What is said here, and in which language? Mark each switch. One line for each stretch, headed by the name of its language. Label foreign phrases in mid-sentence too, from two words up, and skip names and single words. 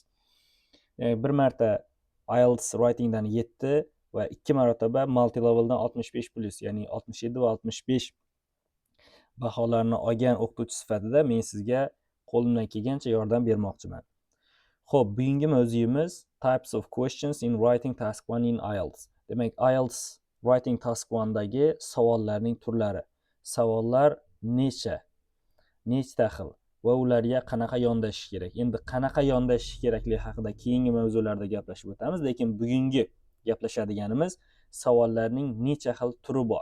Uzbek: Bir marta IELTS writingdan 7 va 2 marotaba
English: multi leveldan
Uzbek: 65+, ya'ni 67 va 65 baholarni olgan o'qituvchi sifatida men sizga qo'limdan kelgancha yordam bermoqchiman. Xo'p, bugungi mavzuyimiz
English: types of questions in writing task 1 in IELTS.
Uzbek: Demak,
English: IELTS writing task 1
Uzbek: dagi savollarning turlari. Savollar nechta xil va ularga qanaqa yondashish kerak. Endi qanaqa yondashish kerakligi haqida keyingi mavzularda gaplashib o'tamiz, lekin bugungi gaplashadiganimiz savollarning necha xil turi bor.